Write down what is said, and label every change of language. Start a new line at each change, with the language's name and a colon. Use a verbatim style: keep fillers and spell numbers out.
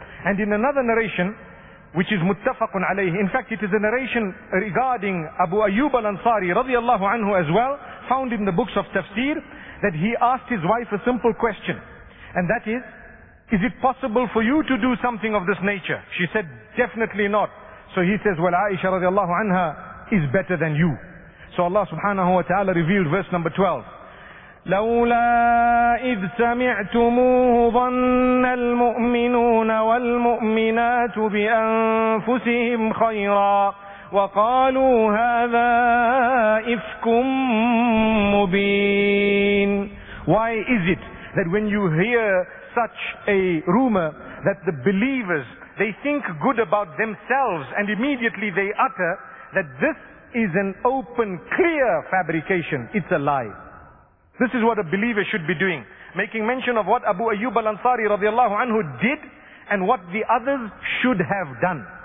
English: And in another narration, which is muttafaqun alayhi. In fact, it is a narration regarding Abu Ayyub al-Ansari radiyallahu anhu as well, found in the books of tafsir, that he asked his wife a simple question. And that is, is it possible for you to do something of this nature? She said, definitely not. So he says, well, Aisha radiyallahu anha is better than you. So Allah subhanahu wa ta'ala revealed verse number twelve.
Arabic: لولا إذ سمعتموه ظن المؤمنون والمؤمنات بأنفسهم خيرا وقالوا هذا إفك مبين.
English: Why is it that when you hear such a rumor that the believers, they think good about themselves and immediately they utter that this is an open, clear fabrication? It's a lie. This is what a believer should be doing. Making mention of what Abu Ayyub al-Ansari radiallahu anhu did and what the others should have done.